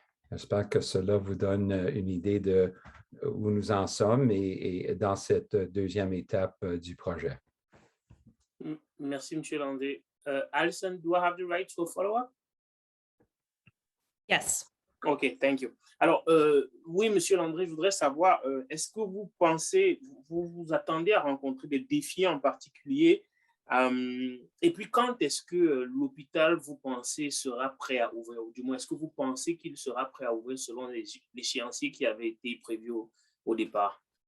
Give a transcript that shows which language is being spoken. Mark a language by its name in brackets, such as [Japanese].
[French] J'espère que cela vous donne une idée de où nous en sommes et dans cette 2e étape du projet. Merci, Monsieur Landry. [English] Allison, do I have the right to follow up? Yes. OK, thank you. [French] Alors, oui, Monsieur Landry, je voudrais savoir, est-ce que vous pensez, vous vous attendez à rencontrer des défis en particulier? Et puis, quand est-ce que l'hôpital, vous pensez, sera prêt à ouvrir? Ou du moins, est-ce que vous pensez qu'il sera prêt à ouvrir selon l'échéancier qui avait été prévu au départ?